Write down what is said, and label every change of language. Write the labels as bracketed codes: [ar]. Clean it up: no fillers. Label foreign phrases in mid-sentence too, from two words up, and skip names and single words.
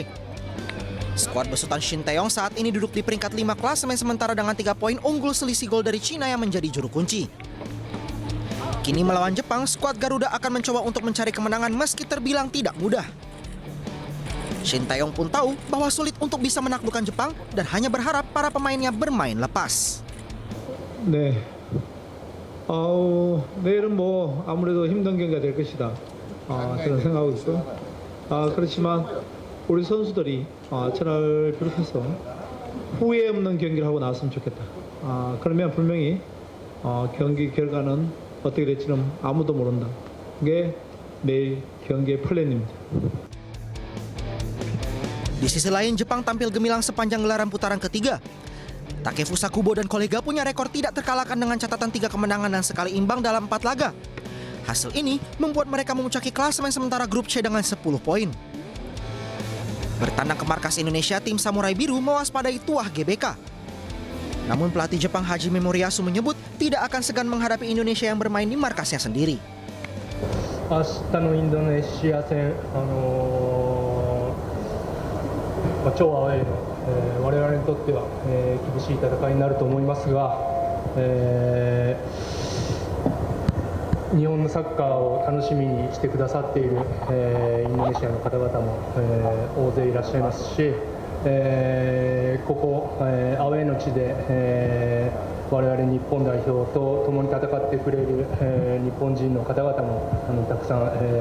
[id] Skuad besutan Shin Tae-yong saat ini duduk di peringkat 5 klasemen sementara dengan 3 poin unggul selisih gol dari Cina yang menjadi juru kunci. Kini melawan Jepang, skuad Garuda akan mencoba untuk mencari kemenangan meski terbilang tidak mudah. Shin Tae-yong pun tahu bahwa sulit untuk bisa menaklukkan Jepang dan hanya berharap para pemainnya bermain lepas. [ko] 네, 내일은 아무래도 힘든 경기가 될 것이다. 저는 생각하고 있고, 그렇지만 우리 선수들이 저를 비롯해서 후회 없는 경기를 하고 나왔으면 좋겠다. 그러면 분명히 경기 결과는 어떻게 될지는 아무도 모른다. 그게 내일 경기의 플랜입니다. [id] Di sisi lain, Jepang tampil gemilang sepanjang gelaran putaran ketiga. Takefusa Kubo dan kolega punya rekor tidak terkalahkan dengan catatan 3 kemenangan dan sekali imbang dalam 4 laga. Hasil ini membuat mereka memuncaki klasemen sementara grup C dengan 10 poin. Bertandang ke markas Indonesia, tim Samurai Biru mewaspadai tuah GBK. Namun pelatih Jepang Hajime Moriyasu menyebut tidak akan segan menghadapi Indonesia yang bermain di markasnya sendiri. [ja] 明日のインドネシア戦、超アウェーの、我々にとっては、厳しい戦いになると思いますが、日本のサッカーを楽しみにしてくださっている、インドネシアの方々も、大勢いらっしゃいますし、ここ、アウェーの地で、我々日本代表と共に戦ってくれる、日本人の方々もたくさん、